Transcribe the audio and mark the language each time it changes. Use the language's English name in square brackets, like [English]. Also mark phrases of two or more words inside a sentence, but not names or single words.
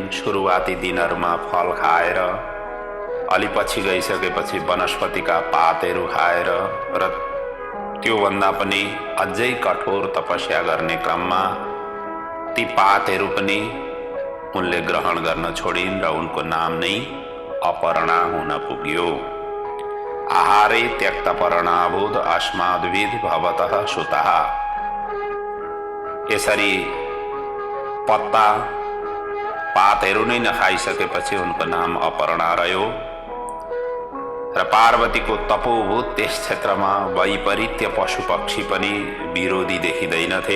[Nepali] सुरुवाती दिनहरूमा फल खाएर, अलि पछि गइसकेपछि वनस्पतिका पातहरू खाएर र त्योभन्दा पनि अझै कठोर तपस्या गर्ने क्रममा ती पातहरू पनि उनले ग्रहण गर्न छोडिन् र उनको नाम नै अपर्णा हुन पुग्यो। [Sanskrit] आहारे त्यक्तपर्णाभूत अस्माद्विद भवतः सुतः। [Nepali] यसरी पत्ता पातहरू नै नखाइसकेपछि उनको नाम अपर्णा रह्यो र पार्वतीको तपोभूत त्यस क्षेत्रमा वैपरीत्य पशु पक्षी पनि विरोधी देखिँदैनथे।